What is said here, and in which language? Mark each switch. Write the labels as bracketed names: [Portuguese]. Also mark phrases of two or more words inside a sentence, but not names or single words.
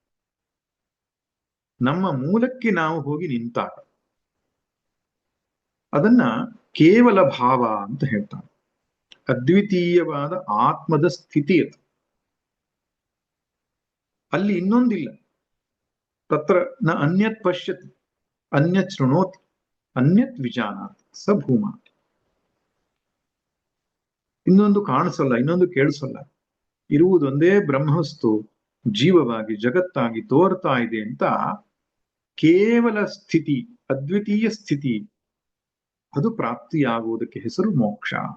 [Kannada] ನಮ್ಮ ಮೂಲಕ್ಕೆ ನಾವು ಹೋಗಿ ನಿಂತಾಗ ಅದನ್ನ ಕೇವಲ ಭಾವ ಅಂತ ಹೇಳ್ತಾರೆ. ಅದ್ವಿತೀಯವಾದ ಆತ್ಮದ ಸ್ಥಿತಿ ಅದು. ಅಲ್ಲಿ ಇನ್ನೊಂದಿಲ್ಲ. [Sanskrit] ತತ್ರ ನ ಅನ್ಯತ್ ಪಶ್ಯತಿ ಅನ್ಯತ್ ಶೃಣೋತಿ ಅನ್ಯತ್ ವಿಜಾನಾತಿ ಸ ಭೂಮ. [Kannada] ಇನ್ನೊಂದು ಕಾಣಿಸಲ್ಲ, ಇನ್ನೊಂದು ಕೇಳಿಸಲ್ಲ. ಇರುವುದೊಂದೇ ಬ್ರಹ್ಮವಸ್ತು ಜೀವವಾಗಿ ಜಗತ್ತಾಗಿ ತೋರ್ತಾ ಇದೆ ಅಂತ ಕೇವಲ ಸ್ಥಿತಿ, ಅದ್ವಿತೀಯ ಸ್ಥಿತಿ, ಅದು ಪ್ರಾಪ್ತಿಯಾಗುವುದಕ್ಕೆ ಹೆಸರು ಮೋಕ್ಷ.